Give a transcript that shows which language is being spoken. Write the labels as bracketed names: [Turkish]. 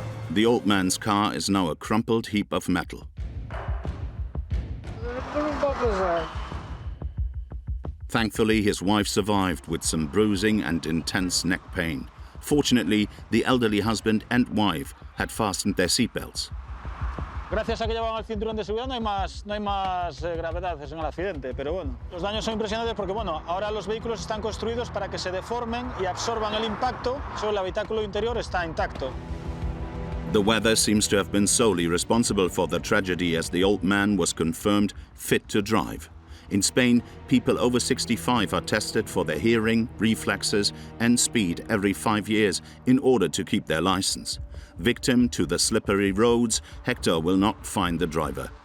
[English] The old man's car is now a crumpled heap of metal. Thankfully, his wife survived with some bruising and intense neck pain. Fortunately, the elderly husband and wife had fastened their seatbelts. [Spanish] Gracias a que llevaban el cinturón de seguridad no hay más gravedades en el accidente, pero bueno, los daños son impresionantes porque bueno, ahora los vehículos están construidos para que se deformen y absorban el impacto, solo el habitáculo interior está intacto. [English] The weather seems to have been solely responsible for the tragedy, as the old man was confirmed fit to drive. In Spain, people over 65 are tested for their hearing, reflexes and speed every 5 years in order to keep their license. Victim to the slippery roads, Hector will not find the driver.